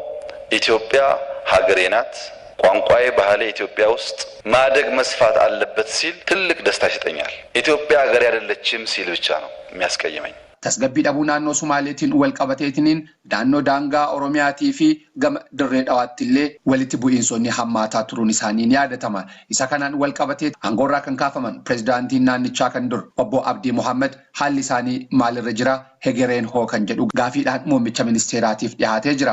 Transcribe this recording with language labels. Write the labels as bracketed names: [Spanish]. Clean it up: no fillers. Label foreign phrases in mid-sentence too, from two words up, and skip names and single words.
[Amharic] ኢትዮጵያ ሀገሬ ናት፣ ቋንቋዬ ባህሌ ኢትዮጵያ ውስጥ ማደግ መስፋት አለበት ሲል ትልቅ ደስታ ይሰጠኛል። ኢትዮጵያ ሀገሬ አይደለችም ሲል ብቻ ነው የሚያስቀይመኝ። [Oromo] tasgabbii dhabuu naannoo Sumaaleetiin wal qabateetiniin naannoo daangaa Oromiyaatii fi gama dirree dhawaattillee walitti bu'iinsonni hammaataa turuun isaanii ni yaadatama. Isa kanaan wal qabatee aangoorraa kan kaafaman pirezidaantiin naannichaa kan dur obbo Abdii Mohammed haalli isaanii maalirra jira hegereen hoo kan jedhu gaafiidhaan muummicha ministeeraatiif dhiyaatee jira.